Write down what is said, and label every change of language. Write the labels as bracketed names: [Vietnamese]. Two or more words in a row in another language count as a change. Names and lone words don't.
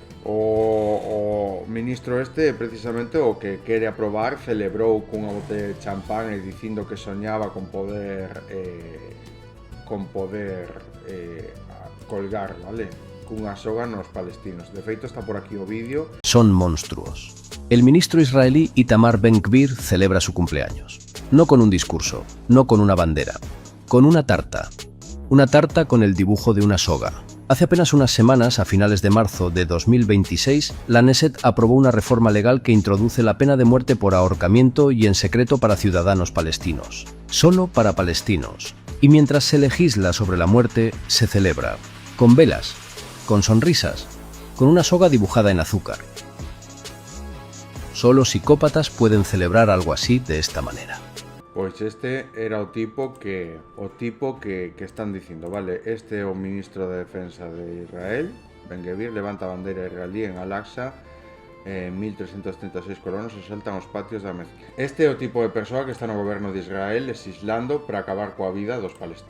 [Galician] O ministro este, precisamente o que quere aprobar, celebrou cunha botella de champán e dicindo que soñaba con poder colgar, vale? Cunha soga nos palestinos. De feito, está por aquí o vídeo. Son monstruos. [Spanish] El ministro israelí Itamar Ben-Gvir celebra su cumpleaños. No con un discurso, no con una bandera, con una tarta. Una tarta con el dibujo de una soga. Hace apenas unas semanas, a finales de marzo de 2026, la Knesset aprobó una reforma legal que introduce la pena de muerte por ahorcamiento y en secreto para ciudadanos palestinos. Solo para palestinos. Y mientras se legisla sobre la muerte, se celebra. Con velas, con sonrisas, con una soga dibujada en azúcar. Solo psicópatas pueden celebrar algo así de esta manera. [Galician] Pois este era o tipo que están dicindo, vale, este é o ministro de Defensa de Israel, Ben-Gvir, levanta a bandeira israelí en Al-Aqsa, 1.336 colonos asaltan os patios da mezquita. Este é o tipo de persoa que está no goberno de Israel legislando para acabar coa vida dos palestinos.